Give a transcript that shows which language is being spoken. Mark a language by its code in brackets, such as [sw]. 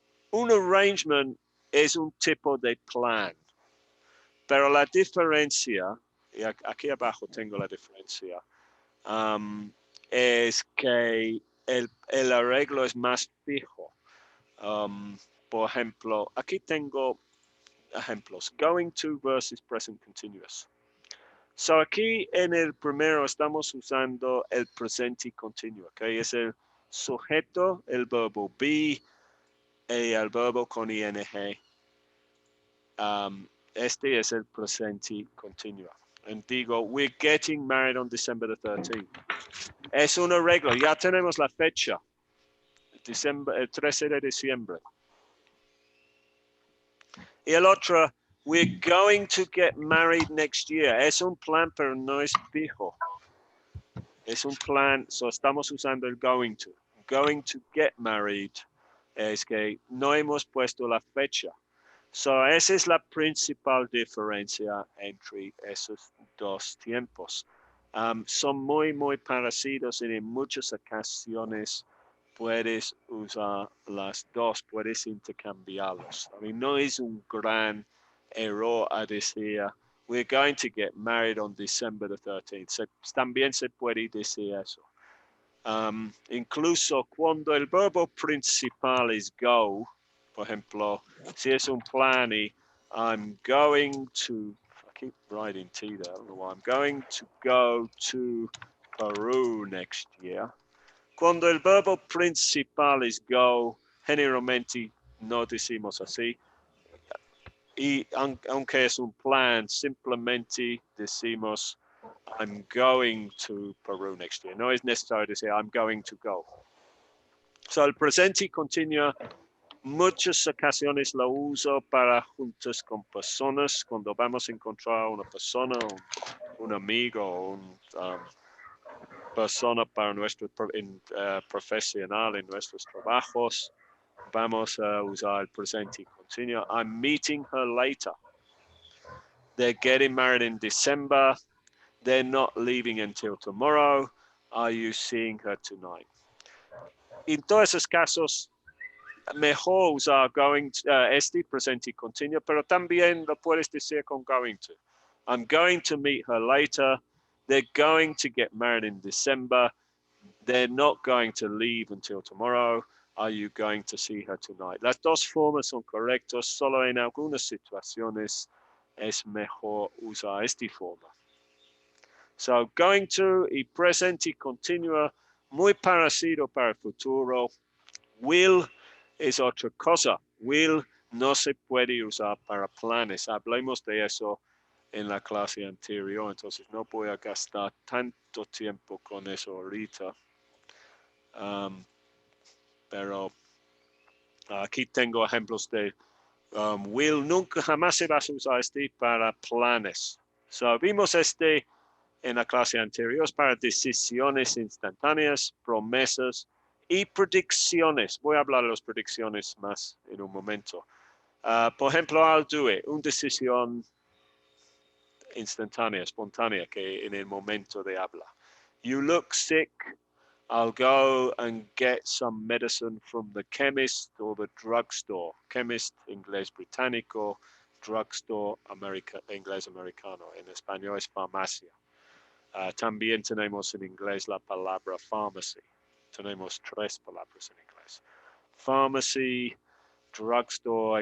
[es] Un arrangement es un tipo de plan, pero la diferencia, y aquí abajo tengo la diferencia, es que el arreglo es más fijo. Por ejemplo, aquí tengo ejemplos. [en] Going to versus present continuous. [es] So aquí en el primero estamos usando el presente continuo, que es el sujeto, el verbo be y el verbo con ing. Este es el presente continuo. [en] And [es] digo, [en] we're getting married on December the 13th. [es] Es un arreglo, ya tenemos la fecha. El 13 de diciembre. Y el otro, [en] we're going to get married next year. [es] Es un plan, pero no es fijo. Es un plan, so estamos usando el going to. [en] Going to get married [es] es que no hemos puesto la fecha. So esa es la principal diferencia entre esos dos tiempos. Son muy parecidos y en muchas ocasiones puedes usar las dos, puedes intercambiarlos. [en] I mean, [es] no es un gran error a decir, [en] we're going to get married on December the 13th. [es] También se puede decir eso. Incluso cuando el verbo principal es go, por ejemplo, si es un plan y [en] I'm going to, I keep writing T there, I don't know why, I'm going to go to Peru next year. [es] Cuando el verbo principal es go, generalmente no decimos así. Y aunque es un plan, simplemente decimos [en] I'm going to Peru next year. [es] No es necesario decir [en] I'm going to go. [es] So el presente continuo, muchas ocasiones lo uso para juntos con personas. Cuando vamos a encontrar una persona, un amigo, una persona para nuestro profesional en nuestros trabajos, vamos a usar el presente continuo. [en] I'm meeting her later. They're getting married in December. They're not leaving until tomorrow. Are you seeing her tonight? [es] En todos esos casos, mejor usar going to, este presente continuo, pero también lo puedes decir con going to. [en] I'm going to meet her later. They're going to get married in December. They're not going to leave until tomorrow. Are you going to see her tonight? [es] Las dos formas son correctas, solo en algunas situaciones es mejor usar esta forma. So, going to y presente y continua, muy parecido para el futuro. Will es otra cosa. Will no se puede usar para planes. Hablamos de eso en la clase anterior, entonces no voy a gastar tanto tiempo con eso ahorita. Pero aquí tengo ejemplos de will. Nunca jamás se va a usar este para planes. So, vimos este en la clase anterior para decisiones instantáneas, promesas y predicciones. Voy a hablar de las predicciones más en un momento. Por ejemplo, [en] I'll do it, [es] una decisión instantánea, espontánea, que en el momento de habla. [en] You look sick, I'll go and get some medicine from the chemist or the drugstore. [es] Chemist, inglés británico, drugstore, inglés americano. En español es farmacia. También tenemos en inglés la palabra pharmacy. Tenemos 3 palabras en inglés. Pharmacy, drugstore.